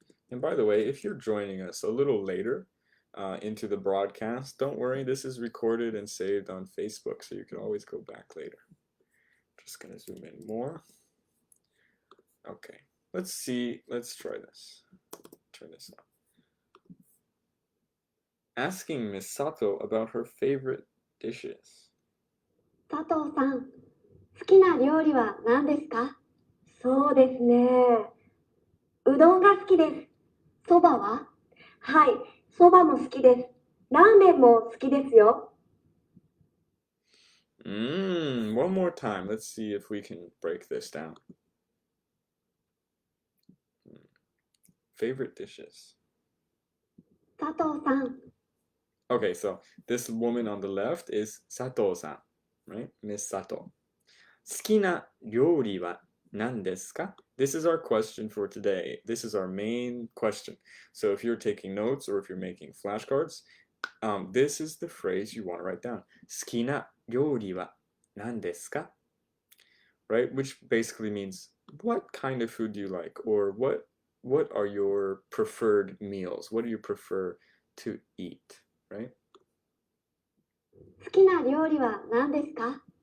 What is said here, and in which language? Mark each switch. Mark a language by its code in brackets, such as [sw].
[en] And by the way, if you're joining us a little later into the broadcast, don't worry, this is recorded and saved on Facebook, so you can always go back later. Just going to zoom in more. Okay, let's try this. Turn this on. Asking Miss Sato about her favorite dishes. [ja] 佐藤さん、好きな料理は何ですか？そうですね。うどんが好きです。そばは？はい、そばも好きです。ラーメンも好きですよ。 [en] One more time. Let's see if we can break this down. Favorite dishes. [ja] 佐藤さん、 [en] Okay, so this woman on the left is Sato-san, right? Miss Sato. [ja] 好きな料理は何ですか? [en] This is our question for today. This is our main question. So if you're taking notes or if you're making flashcards, this is the phrase you want to write down. 好きな料理は何ですか? Right? Which basically means what kind of food do you like, or what are your preferred meals? What do you prefer to eat, right? [ja] 好きな料理は何ですか？